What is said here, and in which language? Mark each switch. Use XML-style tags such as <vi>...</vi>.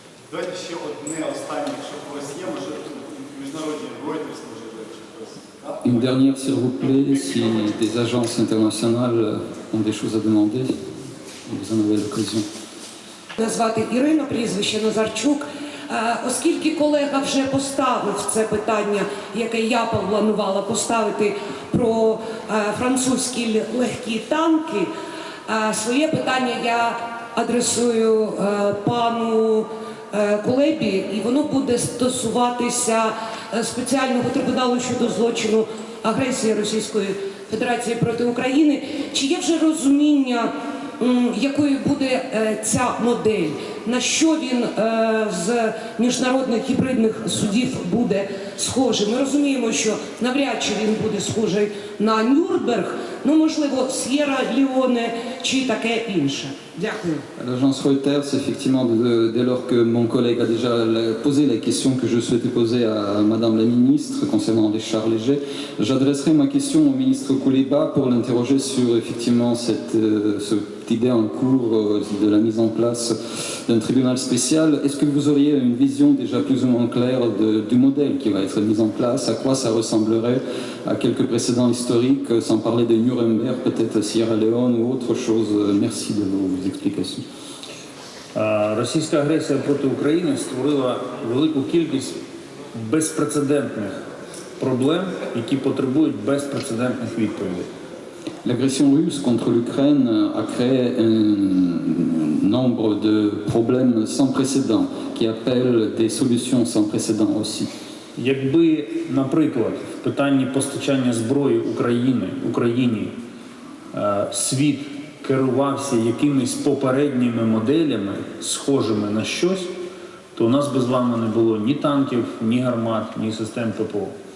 <uk>Давайте ще одне останнє, якщо у вас є, може, міжнародні Reuters, може, хтось.</uk> <fr>Une dernière, s'il vous plaît, si des agences internationales ont des choses à demander, vous en avez l'occasion.</fr> <uk>Назвати Ірина, прізвище Назарчук. Оскільки колега вже поставив це питання, яке я планувала поставити про французькі легкі танки, своє питання я адресую пану Кулебі, і воно буде стосуватися спеціального трибуналу щодо злочину агресії Російської Федерації проти України. Чи є вже розуміння, якою буде ця модель, на що він з міжнародних гібридних судів буде схожий? Ми розуміємо, що навряд чи він буде схожий на Нюрнберг, ну, можливо, С'єра-Леоне чи таке інше. Дякую.</uk> <fr>L'agence Reuters, effectivement, dès lors que mon collègue a déjà posé la question que je souhaitais poser à Madame la Ministre concernant les chars légers, j'adresserai ma question au ministre Kouleba pour l'interroger sur effectivement cette idée en cours de la mise en place d'un tribunal spécial. Est-ce que vous auriez une vision déjà plus ou moins claire du modèle qui va être mis en place, à quoi ça ressemblerait, à quelques précédents historiques, sans parler de Nuremberg, peut-être Sierra Leone ou autre chose? Merci de vos explications.</fr> <uk>Російська агресія проти України створила велику кількість безпрецедентних проблем, які потребують безпрецедентних відповідей.</uk> <fr>L'agression russe contre l'Ukraine a créé un nombre de problèmes sans précédent qui appellent des solutions sans précédent aussi.</fr> <uk>Якби, наприклад, в питанні постачання зброї Україні світ керувався якимись попередніми моделями, схожими на щось, то у нас би з вами не було ні танків, ні гармат, ні систем ППО.</uk>